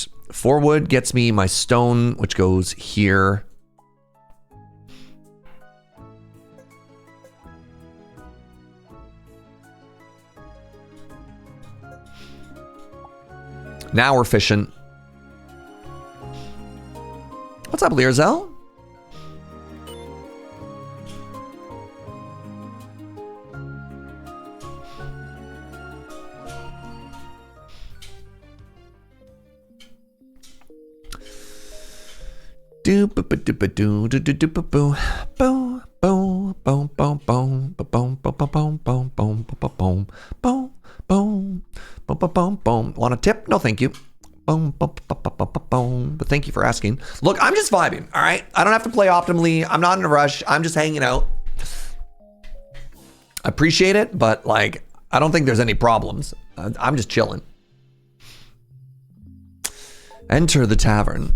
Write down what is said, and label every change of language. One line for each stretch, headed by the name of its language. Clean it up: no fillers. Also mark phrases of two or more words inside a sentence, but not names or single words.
English: 4 wood gets me my stone, which goes here. Now we're fishing. What's up, Learzel? Do ba ba do ba do do do do ba boo boom boom boom boom boom boom boom boom boom boom boom boom boom boom boom boom boom. Want a tip? No, thank you. Boom boom boom boom boom. But thank you for asking. Look, I'm just vibing. All right, I don't have to play optimally. I'm not in a rush. I'm just hanging out. I appreciate it, but like, I don't think there's any problems. I'm just chilling. Enter the tavern.